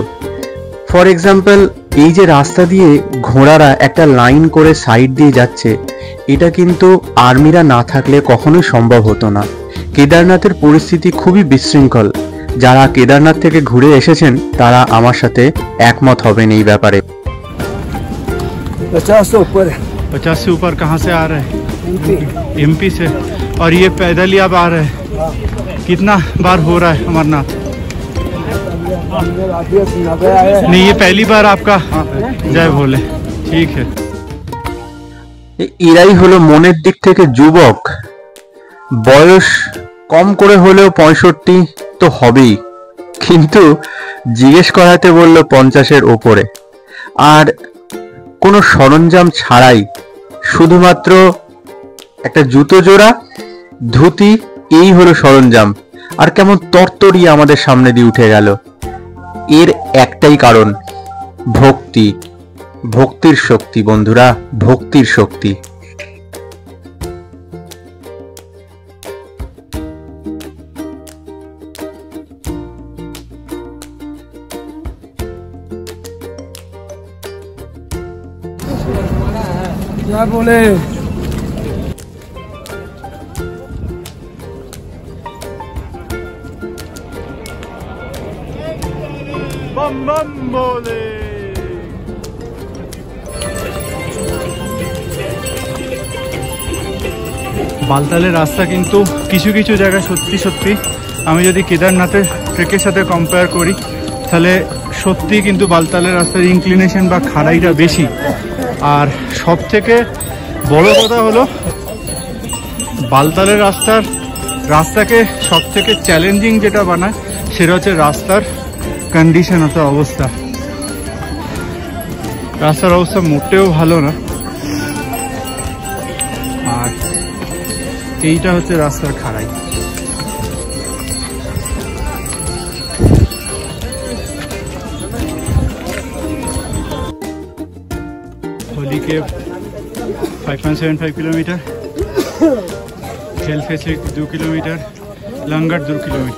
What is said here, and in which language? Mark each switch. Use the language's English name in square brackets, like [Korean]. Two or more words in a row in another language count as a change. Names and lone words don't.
[English] for example, [Bangla] এই যে রাস্তা দিয়ে ঘোড়ারা একটা লাইন করে সাইড দিয়ে যাচ্ছে, এটা কিন্তু আর্মিরা না থাকলে কখনোই সম্ভব হতো না। কেদারনাথের পরিস্থিতি খুবই বিশৃঙ্খল। যারা কেদারনাথ থেকে ঘুরে এসেছেন তারা আমার সাথে একমত হবেন এই ব্যাপারে। [Hindi] 50 से ऊपर कहाँ से आ रहे हैं? एमपी से। और ये पैदल ही आप आ रहे हैं? कितना बार हो रहा है अमरनाथ? नहीं, ये पहली बार आपका? जय भोले। ठीक है। [Bangla] এরাই হলো মনের দিক থেকে যুবক। বয়স কম করে হলেও 65 তো হবেই, কিন্তু জিজ্ঞেস করাতে বললো 50-এর ওপরে। আর কোনো সরঞ্জাম ছাড়াই শুধুমাত্র একটা জুতো জোড়া, ধুতি, এই হলো সরঞ্জাম। আর কেমন তরতরি আমাদের সামনে দিয়ে উঠে গেল। এর একটাই কারণ, ভক্তি। ভক্তির শক্তি বন্ধুরা, ভক্তির শক্তি। [Hindi] क्या बोले? बम बम बोले। [Bangla] বালতালের রাস্তা কিন্তু কিছু কিছু জায়গায় সত্যি সত্যি, আমি যদি কেদারনাথের ট্রেকের সাথে কম্পেয়ার করি, তাহলে সত্যি কিন্তু বালতালের রাস্তার ইনক্লিনেশন বা খাড়াইটা বেশি। আর সব থেকে বড় কথা হলো, বালতালের রাস্তাকে সব থেকে চ্যালেঞ্জিং যেটা বানায় সেটা হচ্ছে রাস্তার কন্ডিশন অথবা অবস্থা। রাস্তার অবস্থা মোটেও ভালো না। আর এইটা হচ্ছে রাস্তার খাড়াই। [Hindi] होली के 5.75 किलोमीटर, खेलफेसे 2 किलोमीटर, लंगट 2 किलोमीटर।